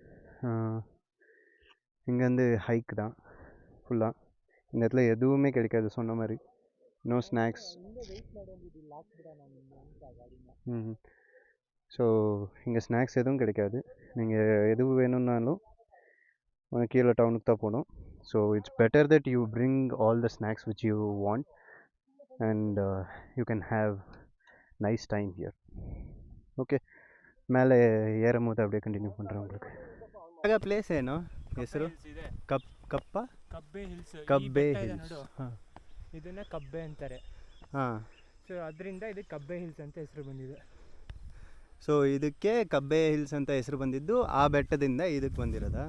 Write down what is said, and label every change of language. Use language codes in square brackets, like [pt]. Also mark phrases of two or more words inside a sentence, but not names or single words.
[ta] இங்கேருந்து ஹைக் தான் ஃபுல்லாக. இந்த இடத்துல எதுவுமே கிடைக்காது சொன்ன மாதிரி. [en] No snacks. [ta] ஸோ இங்கே ஸ்நாக்ஸ் எதுவும் கிடைக்காது. நீங்கள் எதுவும் வேணும்னாலும் கீழே டவுனுக்கு தான் போகணும். [en] So it's better that you bring all the snacks which you want and you can have nice time here. [ta] ಓಕೆ, [kn] ಮೇಲೆ ಏರೋ ಹೋದ [ta] அப்படியே ಕಂಟಿನ್ಯೂ பண்ணுறேன் உங்களுக்கு. [kn] ಆಗ ಪ್ಲೇಸ್ ಏನು ಹೆಸರು? ಕಬ್ಬೆ ಹಿಲ್ಸ್. ಇದನ್ನ ಕಬ್ಬೆ ಅಂತಾರೆ. ಹಾಂ, ಸೊ ಅದರಿಂದ ಇದಕ್ಕೆ ಕಬ್ಬೆ ಹಿಲ್ಸ್ ಅಂತ ಹೆಸರು ಬಂದಿದೆ. ಸೊ ಇದಕ್ಕೆ ಕಬ್ಬೆ ಹಿಲ್ಸ್ ಅಂತ ಹೆಸರು ಬಂದಿದ್ದು ಆ ಬೆಟ್ಟದಿಂದ ಇದಕ್ಕೆ ಬಂದಿರೋದಾ?